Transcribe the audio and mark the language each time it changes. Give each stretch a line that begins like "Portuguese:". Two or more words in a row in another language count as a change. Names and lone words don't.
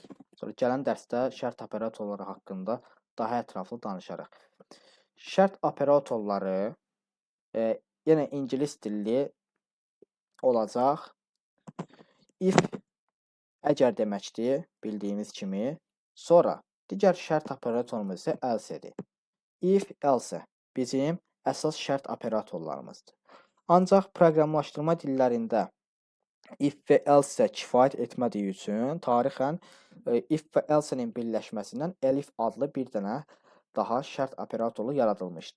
Azerbaijani: Sonra gələn dərsdə şərt operatorları haqqında daha ətraflı danışarıq. Şərt operatorları yenə ingilis dilli olacaq. If əgər deməkdir, bildiyimiz kimi. Sonra digər şərt operatorumuz isə else-dir. If, else bizim əsas şərt operatorlarımızdır. Ancaq proqramlaşdırma dillərində if və else kifayət etmədiyi üçün tarixən if və else-nin birləşməsindən elif adlı bir dənə daha şərt operatoru yaradılmışdır.